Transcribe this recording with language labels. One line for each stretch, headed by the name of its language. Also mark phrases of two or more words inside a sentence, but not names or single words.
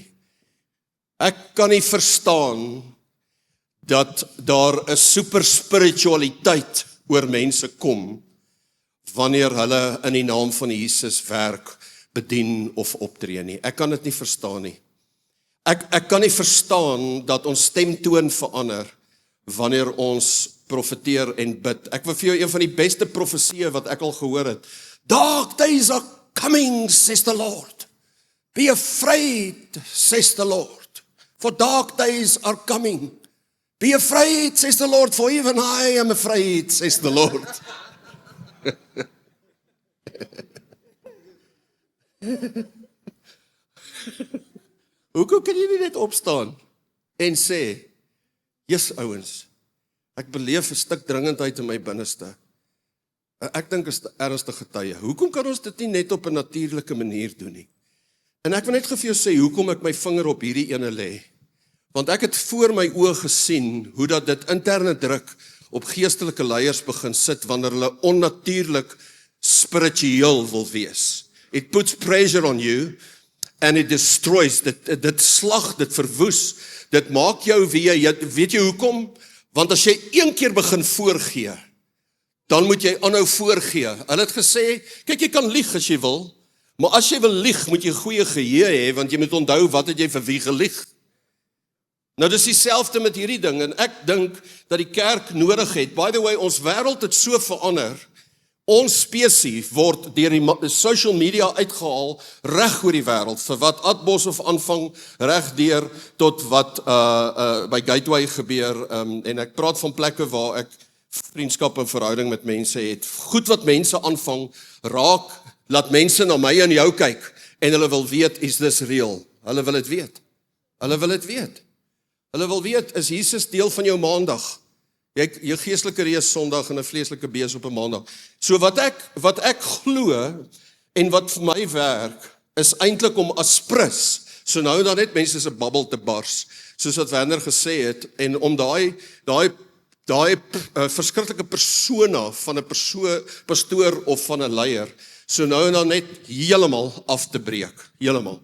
Afrikaans: Ek kan nie verstaan dat daar 'n super spiritualiteit oor mense kom, wanneer hulle in die naam van Jesus werk, bedien of optree nie. Ek kan dit nie verstaan nie. Ek kan nie verstaan dat ons stemtoon verander, wanneer ons profeteer en bid. Ek wil vir jou een van die beste profesieë wat ek al gehoor het.
English: Dark days are coming, says the Lord. Be afraid, says the Lord. For dark days are coming. Be afraid, says the Lord, for even I am afraid, says the Lord.
Afrikaans: Hoekom kan jy nie net opstaan en sê, Jesus ouens, ek beleef 'n stuk dringendheid in my binneste. Ek dink is 'n ernstige tye. Hoekom kan ons dit nie net op 'n natuurlike manier doen nie? En ek wil net vir jou sê, hoekom ek my vinger op hierdie ene lê. Want ek het voor my oë gesien, hoe dat dit interne druk op geestelike leiers begin sit, wanneer hulle onnatuurlik spiritueel wil wees.
English: It puts pressure on you, and it destroys,
Afrikaans: dit slag, dit verwoes, dit maak jou wie, weet jy hoekom? Want as jy een keer begin voorgee, dan moet jy aanhou voorgee. Hulle het gesê, kyk, jy kan lieg as jy wil, maar as jy wil lieg, moet jy goeie geheue hê, want jy moet onthou, wat het jy vir wie gelieg? Nou, dis dieselfde met hierdie ding, en ek dink dat die kerk nodig het.
English: By the way,
Afrikaans: ons wêreld het so verander, ons spesie word deur die
English: social media
Afrikaans: uitgehaal, reg oor die wêreld, vir wat Atbos aanvang, reg deur tot wat by Gateway gebeur, en ek praat van plekke waar ek vriendskap en verhouding met mense het. Goed wat mense aanvang, raak, laat mense na my en jou kyk, en hulle wil weet,
English: is this real?
Afrikaans: Hulle wil dit weet. Hulle wil dit weet. Hulle wil weet, is Jesus deel van jou maandag? Jou geestelike reis Sondag en 'n vleeslike bees op 'n maandag. So wat ek glo en wat vir my werk, is eintlik om as prins, so nou dan net mense se babbel te bars, soos wat Werner gesê het, en om daai verskriklike persona van 'n pastoor of van 'n leier, so nou en dan net heeltemal af te breek, heeltemal.